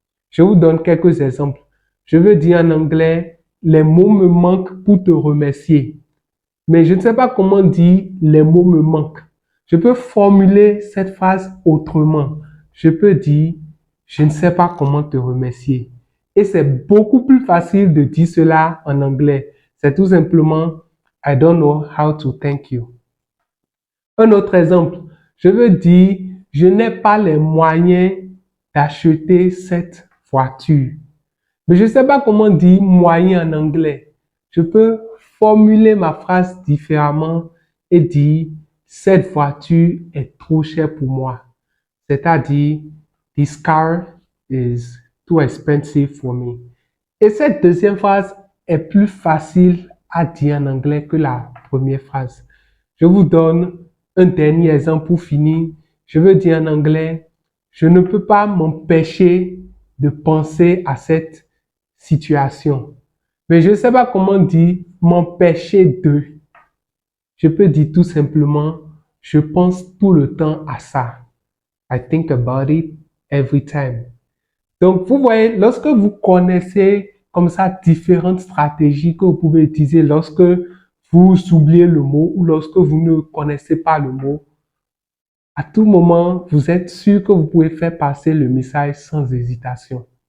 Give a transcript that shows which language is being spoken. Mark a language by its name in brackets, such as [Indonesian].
[French] Je vous donne quelques exemples. Je veux dire en anglais, les mots me manquent pour te remercier. Mais je ne sais pas comment dire les mots me manquent. Je peux formuler cette phrase autrement. Je peux dire, je ne sais pas comment te remercier. Et c'est beaucoup plus facile de dire cela en anglais. C'est tout simplement, [English] I don't know how to thank you. [French] Un autre exemple, je veux dire, je n'ai pas les moyens d'acheter cette voiture. Mais je ne sais pas comment dire moyen en anglais. Je peux formuler ma phrase différemment et dire cette voiture est trop chère pour moi. C'est-à-dire, [English] this car is too expensive for me. [French] Et cette deuxième phrase est plus facile à dire en anglais que la première phrase. Je vous donne un dernier exemple pour finir. Je veux dire en anglais, je ne peux pas m'empêcher de penser à cette situation. Mais je ne sais pas comment dire m'empêcher de. Je peux dire tout simplement, je pense tout le temps à ça. [English] I think about it every time. [French] Donc, vous voyez, lorsque vous connaissez comme ça différentes stratégies que vous pouvez utiliser lorsque vous oubliez le mot ou lorsque vous ne connaissez pas le mot, à tout moment, vous êtes sûr que vous pouvez faire passer le message sans hésitation.